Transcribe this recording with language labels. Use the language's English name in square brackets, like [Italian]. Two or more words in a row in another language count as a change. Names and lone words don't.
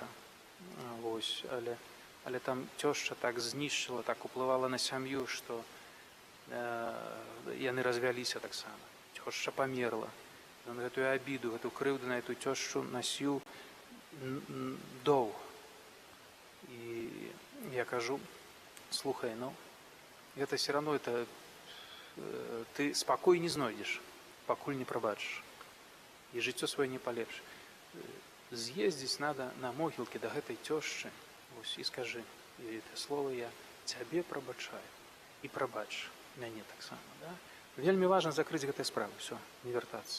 [Belarusian] Ось, але там цёшча так знішчыла, так уплывала на сям'ю, што яны развяліся таксама. Цёшча памерла. Ён гэтую абіду, гэту крыўду на эту цёшчу насіў доўга. І я кажу, слухай, ну, гэта [Russian] все равно, это [Belarusian] ты спакой не знойдзеш, пакуль не прабачыш. І жыццё сваё не палепшыш. З'ездзіць надо на могілкі да гэтай цёшчы, і скажы ёй [Russian] это слово, [Belarusian] я цябе прабачаю, і прабач мяне таксама. Да? Вельмі важна закрыць гэтай справы, все, не вяртацца.